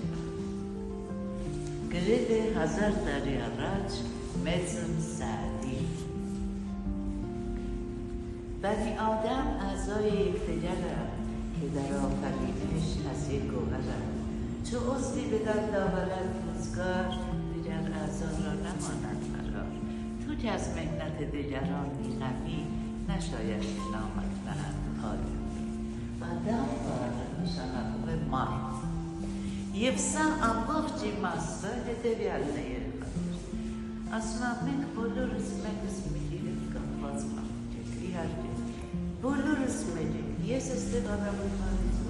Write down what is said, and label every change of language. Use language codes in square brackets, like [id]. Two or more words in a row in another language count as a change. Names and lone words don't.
[hy] Գրել է 1000 տարի առաջ Մեծն Սաադի։ [fa] بنی آدم اعضای یکدیگر که در آفرینش از یک گوهرند چو عضوی به دست آورد روزگار دیگر اعضا را نماند قرار تو که از محنت دیگران بی‌غمی نشاید نامت دهند حالی آدم [hy] նշանակում է մարդ Եվ սա ամբողջ իմաստը հետևյալն է երեխաներ։ Ասում եմ, մենք բոլորս մեկս մեկի հետ կապված մարդիկ ենք, իհարկե։ Բոլորս մեր ենք։ Ես այստեղ արաբականից, որ